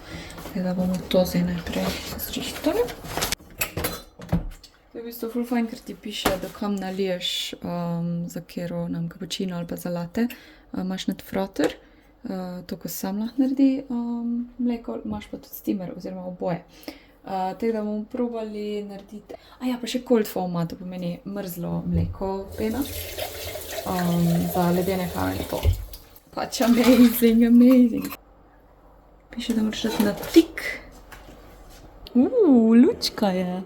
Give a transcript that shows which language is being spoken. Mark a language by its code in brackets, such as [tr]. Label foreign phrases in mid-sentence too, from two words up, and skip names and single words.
[sl] Tako da bomo to zdaj najprej zrihtali. To je v bistvu ful fajn, ker ti piše, da kam naliješ za kero nam kapučino ali pa za latte. Imaš nad froter, to ko sam lahko naredi mleko, imaš pa tudi steamer oziroma oboje. Tako da bomo probali narediti... A ja, pa še [en] cold foam, [sl] to pomeni mrzlo mleko pena. Za ledene kave to. Pač [en] amazing, amazing. [sl] Piše, da moraš dati na tik. Lučka je.